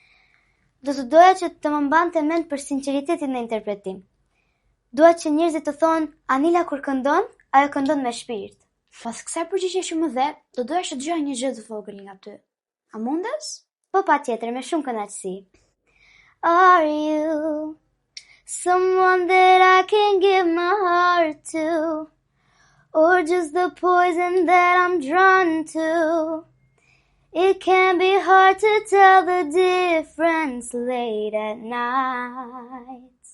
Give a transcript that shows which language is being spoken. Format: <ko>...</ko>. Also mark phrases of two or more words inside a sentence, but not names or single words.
<sq>Do të doja që të më mbante mend për sinqeritetin në interpretim. Dua që njerëzit të thonë, Anila kur këndon, ajo këndon me shpirt. Pas kësaj përgjigje që më dhe, do doja që dëgjoja një gjë të vogël nga ty. A mundes? Po patjetër, me shumë kënaqësi.</sq> <en>Are you someone that I can give my heart to, or just the poison that I'm drawn to? It can be hard to tell the difference late at night.</en>